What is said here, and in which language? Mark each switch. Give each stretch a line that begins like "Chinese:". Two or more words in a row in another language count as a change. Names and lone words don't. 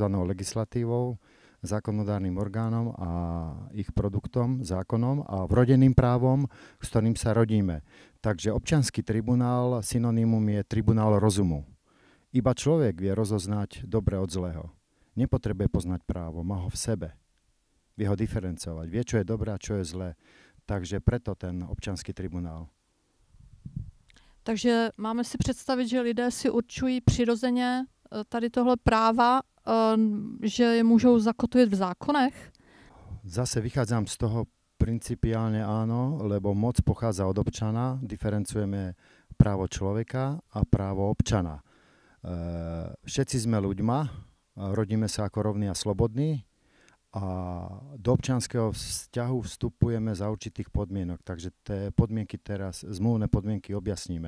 Slovak: Legislatívou, zákonodárnym orgánom a ich produktom, zákonom, a vrodeným právom, s ktorým sa rodíme. Takže občiansky tribunál, synonymum je tribunál rozumu. Iba človek vie rozoznať dobre od zlého. Nepotrebuje poznať právo, má ho v sebe. Vie ho diferencovať, vie, čo je dobré a čo je zlé. Takže preto ten občiansky tribunál.
Czech: Takže máme si představit, že lidé si určují přirozeně tady tohle práva, že je můžou zakotvit v zákonech?
Slovak: Zase vychádzam z toho principiálne áno, lebo moc pochádza od občana, diferencujeme právo človeka a právo občana. Všetci sme ľuďma, rodíme sa ako rovní a slobodní a do občianskeho vzťahu vstupujeme za určitých podmienok, takže tie podmienky teraz, zmluvné podmienky objasníme.